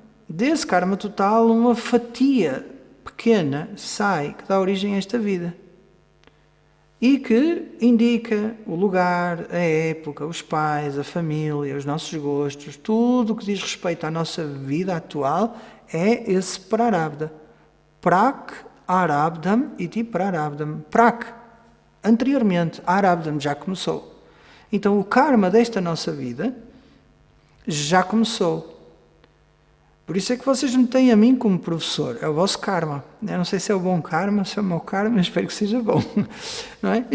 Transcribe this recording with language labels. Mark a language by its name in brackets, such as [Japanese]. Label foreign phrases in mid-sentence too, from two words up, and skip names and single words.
[Portuguese] Desse karma total, uma fatia pequena sai, que dá origem a esta vida. E que indica o lugar, a época, os pais, a família, os nossos gostos, tudo o que diz respeito à nossa vida atual é esse prarabdha. [Sanskrit] Prak, arabdham e prarabdham. [Portuguese] Prak, anteriormente, arabdham já começou. Então o karma desta nossa vida já começou. Por isso é que vocês me têm a mim como professor, é o vosso karma. Eu não sei se é o bom karma, se é o meu karma, mas espero que seja bom. Não é?